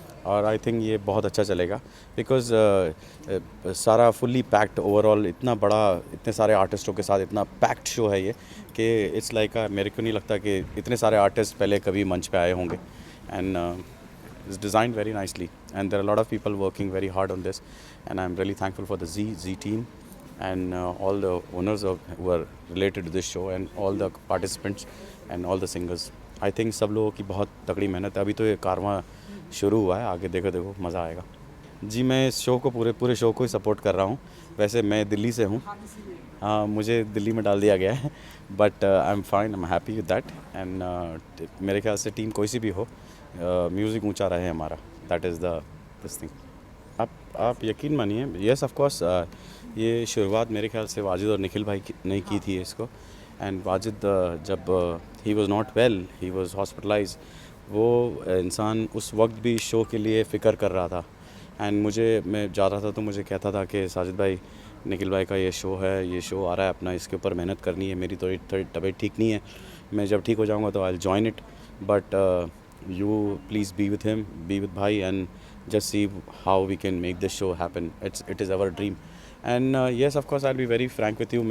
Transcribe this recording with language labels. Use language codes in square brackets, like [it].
[hi] और I think ये बहुत अच्छा चलेगा बिकॉज़ सारा फुल्ली पैक्ड ओवरऑल, इतना बड़ा, इतने सारे आर्टिस्टों के साथ इतना पैक्ड शो है ये कि इट्स लाइक मेरे को नहीं लगता कि इतने सारे आर्टिस्ट पहले कभी मंच पे आए होंगे. [en] And it's designed very nicely and there are lot of people working very hard on this. And I am really thankful for the Zee team and all the owners who are related to this show and all the participants and all the singers. [hi] I think सब लोगों की बहुत तगड़ी मेहनत है. अभी तो ये कारवां शुरू हुआ है, आगे देखो मज़ा आएगा. जी, मैं इस शो को पूरे शो को ही सपोर्ट कर रहा हूँ. वैसे मैं दिल्ली से हूँ, हाँ, मुझे दिल्ली में डाल दिया गया है, [en] But I am fine, I am happy with that. [hi] And मेरे ख्याल से टीम कोई सी भी हो, म्यूज़िक ऊंचा रहे हमारा, दैट इज़ दिस थिंग. आप यकीन मानिए, येस ऑफ कोर्स ये शुरुआत मेरे ख्याल से वाजिद और निखिल भाई ने की थी इसको. एंड वाजिद जब [en] he was not well, he was hospitalize, [hi] वो इंसान उस वक्त भी शो के लिए फ़िक्र कर रहा था। एंड मैं जा रहा था तो मुझे कहता था कि साजिद भाई, निखिल भाई का ये शो है, ये शो आ रहा है अपना, इसके ऊपर मेहनत करनी है, मेरी थोड़ी तबीयत ठीक नहीं है, मैं जब ठीक हो जाऊँगा तो [en] I will join it, but you please be with him, be with भाई, and just see how we can make this show happen. It is our dream. And yes, of course, I'll be very frank with you.